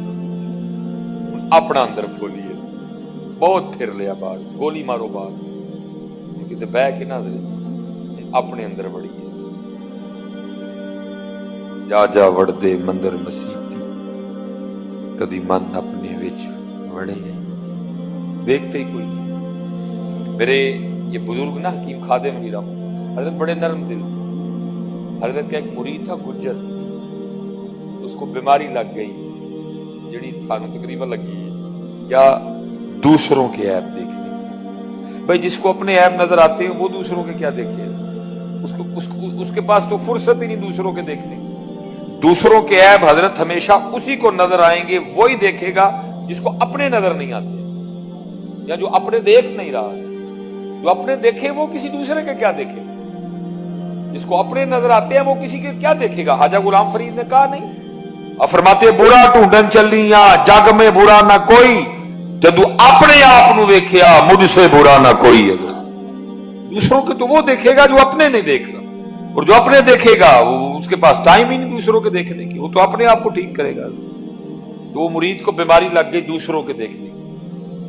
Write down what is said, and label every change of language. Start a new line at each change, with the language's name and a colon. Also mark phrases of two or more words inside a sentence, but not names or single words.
Punjabi: اپنا اندر پھولیے. بہت پھر لیا باہر، گولی مارو باہر، کتے بہہ کے نا اپنے اندر وڑیے. جا جا وڑدے مندر مسیتی، کدی من اپنے وچ وڑے.
Urdu: دیکھتے ہی کوئی نہیں. میرے یہ بزرگ نا حکیم خادم میرا حضرت بڑے نرم دل تھے. حضرت کا ایک مرید تھا گجر، اس کو بیماری لگ گئی
Punjabi: جڑی سانو تقریباً لگی ہے کیا،
Urdu: دوسروں کے عیب دیکھنے کی۔ بھائی جس کو اپنے عیب نظر آتے ہیں وہ دوسروں کے کیا دیکھے، اس کے پاس تو فرصت ہی نہیں دوسروں کے دیکھنے کی۔ دوسروں کے عیب حضرت ہمیشہ اسی کو نظر آئیں گے، وہی دیکھے گا جس کو اپنے نظر نہیں آتے، یا جو اپنے دیکھ نہیں رہا۔ جو اپنے دیکھے وہ کسی دوسرے کے کیا دیکھے، جس کو اپنے نظر آتے ہیں وہ کسی کے کیا دیکھے گا۔ خواجہ غلام فرید نے کہا نہیں، اب فرماتے
Punjabi: برا ڈھونڈن چلیاں جگ میں برا نہ کوئی،
Urdu: جدو اپنے آپ نو ویکھیا مجھ سے برا نہ کوئی۔ اگر دوسروں کے تو وہ دیکھے گا جو اپنے نہیں دیکھ رہا، اور جو اپنے دیکھے گا وہ اس کے پاس ٹائم ہی نہیں دوسروں کے دیکھنے کی، وہ تو اپنے آپ کو ٹھیک کرے گا۔ تو وہ مرید کو بیماری لگ گئی دوسروں کے دیکھنے کی۔